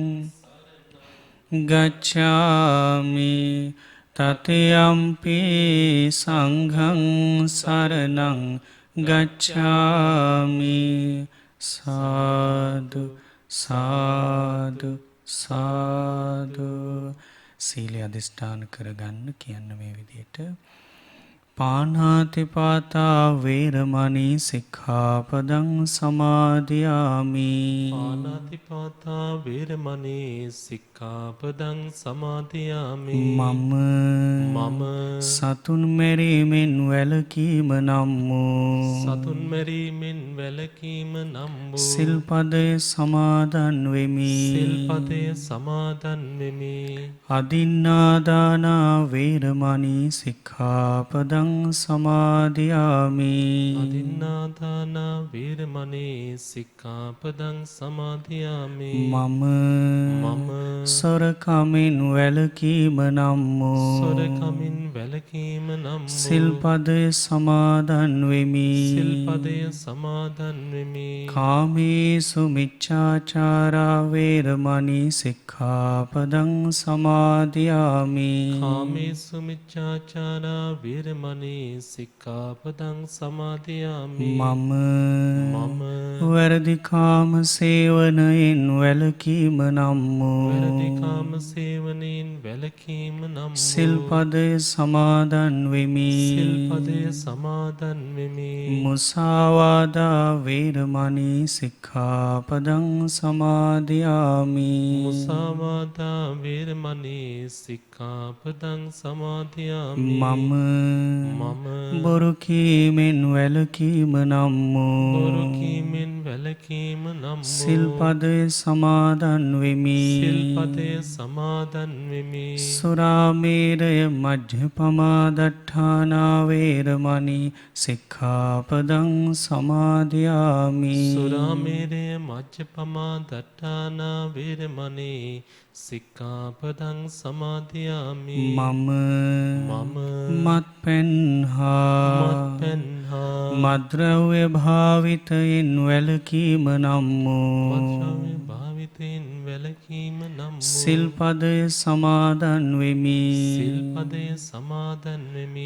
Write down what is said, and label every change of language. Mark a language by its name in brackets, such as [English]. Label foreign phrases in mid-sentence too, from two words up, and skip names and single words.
[Pali] ගච්ඡාමි තතයම්පි සංඝං සරණං ගච්ඡාමි සාදු සාදු සාදු [Sinhala] සීලය අධිෂ්ඨාන කරගන්න කියන්න මේ විදිහට [Pali] පාණාතිපාතා වේරමණී සික්ඛාපදං සමාදියාමි පාණාතිපාතා වේරමණී සික්ඛාපදං සමාදියාමි මම [Sinhala] සතුන් මැරීමෙන් වැළකීම නම් සතුන් මැරීමෙන් වැළකීම නම් සිල්පදය සමාදන් වෙමි සිල්පදය සමාදන් වෙමි [Pali] අදින්නාදානා වේරමණී සික්ඛාපදං සමාදියාමි අදින්නාදානා වේරමණී සික්ඛාපදං සමාදියාමි මම [Sinhala] සොරකමින් වැළකීම නම් සොරකමින් වැළකීම නම් සිල්පදය සමාදන් වෙමි සිල්පදය සමාදන් වෙමි [Pali] කාමේසු මිච්ඡාචාරා වේරමණී සික්ඛාපදං සමාදියාමි කාමේසු මිච්ඡාචාරා වේරමණී සික්ඛාපදං සමාදියාමි මම [Sinhala] වැරදි කාම සේවනයෙන් වැළකීම නම් වැරදි කාම සේවනයෙන් වැළකීම නම් සිල්පදය සමාදන් වෙමි සිල්පදය සමාදන් වෙමි [Pali] මුසාවාදා වේරමණී සික්ඛාපදං සමාදියාමි මුසාවාදා වේරමණී සික්ඛාපදං සමාදියාමි මම [Sinhala] බොරු කීමෙන් වැළකීම නම් බොරු කීමෙන් වැළකීම නම් සිල්පදය සමාදන් වෙමි සිල්පදය සමාදන් වෙමි [Pali] සුරාමේරය මජ්ජපමා දට්ඨානා වේරමණී සික්ඛාපදං සමාදියාමි සුරාමේරය මජ්ජපමා දට්ඨානා වේරමණී සික්ඛාපදං සමාදියාමි [Sinhala] මම මත්පැන් හා මද්ද්‍රව්‍ය භාවිතයෙන් වැළකීම නම් මත්ද්‍රව්‍ය භාවිතයෙන් වැළකීම නම් සිල්පදය සමාදන් වෙමි සිල්පදය සමාදන් වෙමි